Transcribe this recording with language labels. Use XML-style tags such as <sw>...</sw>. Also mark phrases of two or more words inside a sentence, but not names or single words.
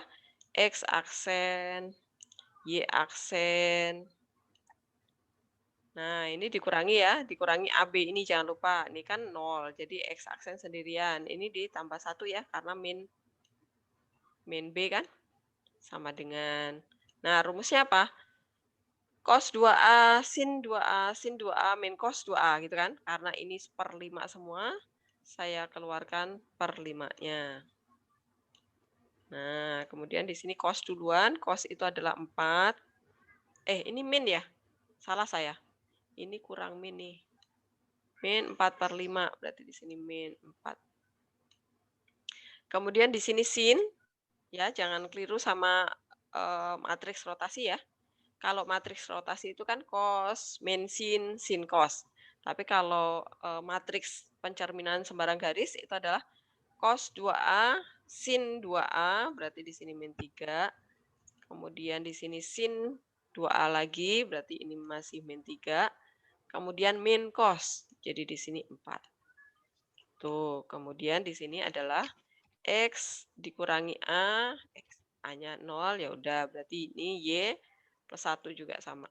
<id>X aksen, Y aksen. Nah, ini dikurangi ya, dikurangi AB ini jangan lupa. Ini kan 0, jadi X aksen sendirian. Ini ditambah 1 ya, karena min B kan sama dengan. Nah, rumusnya apa? Cos 2A, sin 2A, sin 2A, min cos 2A gitu kan. Karena ini 1/5 semua, saya keluarkan 1/5-nya. Nah, kemudian di sini cos duluan, cos itu adalah 4. Ini min ya? Salah saya. Ini kurang min nih. Min 4/5, berarti di sini min 4. Kemudian di sini sin, ya jangan keliru sama matriks rotasi ya. Kalau matriks rotasi itu kan cos, min sin, sin cos. Tapi kalau matriks pencerminan sembarang garis itu adalah cos 2A, sin 2A, berarti di sini min 3. Kemudian di sini sin 2A lagi, berarti ini masih min 3. Kemudian min cos, jadi di sini 4. Tuh, kemudian di sini adalah X dikurangi A, A-nya 0, ya udah berarti ini Y plus 1 juga sama.</id>